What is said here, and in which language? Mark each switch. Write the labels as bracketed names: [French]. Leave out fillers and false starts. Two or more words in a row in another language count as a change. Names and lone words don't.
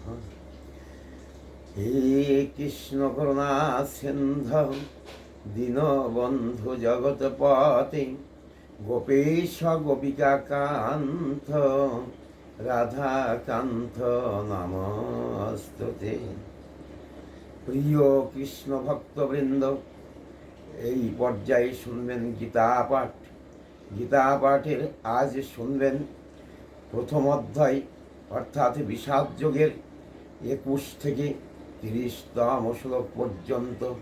[Sanskrit] हे कृष्ण करुणा सिन्धु दीनबन्धु जगत्पते गोपेश गोपिका कान्त রাধাকান্ত নমস্তুতে। [Bangla] প্রিয় কৃষ্ণ ভক্তবৃন্দ, এই পর্যায়ে শুনবেন গীতা পাঠ। গীতা পাঠের আজ শুনবেন প্রথম অধ্যায় অর্থাৎ বিষাদ যোগের 21 থেকে 30তম শ্লোক পর্যন্ত।